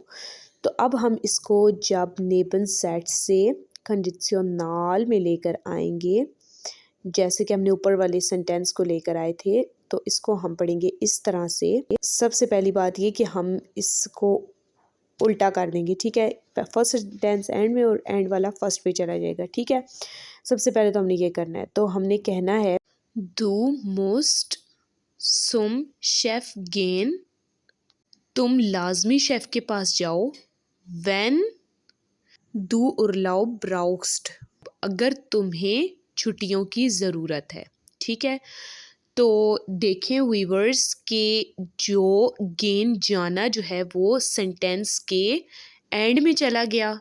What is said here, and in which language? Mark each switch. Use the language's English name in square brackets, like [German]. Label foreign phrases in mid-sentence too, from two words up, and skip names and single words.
[Hindi] तो अब हम इसको जब [German] Neben Satz [Hindi] से कंडीशनल में लेकर आएंगे, जैसे कि हमने ऊपर वाले सेंटेंस को लेकर आए थे, तो इसको हम पढ़ेंगे इस तरह से। सबसे पहली बात ये कि हम इसको उल्टा कर देंगे। ठीक है, [English] first sentence end [Hindi] में और एंड वाला फर्स्ट पे चला जाएगा। ठीक है, सबसे पहले तो हमने ये करना है, तो हमने कहना है [German] Du musst zum Chef gehen। [Hindi] तुम लाजमी शेफ के पास जाओ। [German] Wenn du Urlaub brauchst, [Hindi] अगर तुम्हें छुट्टियों की ज़रूरत है। ठीक है, तो देखें वीवर्स के जो गेन जाना जो है वो सेंटेंस के एंड में चला गया।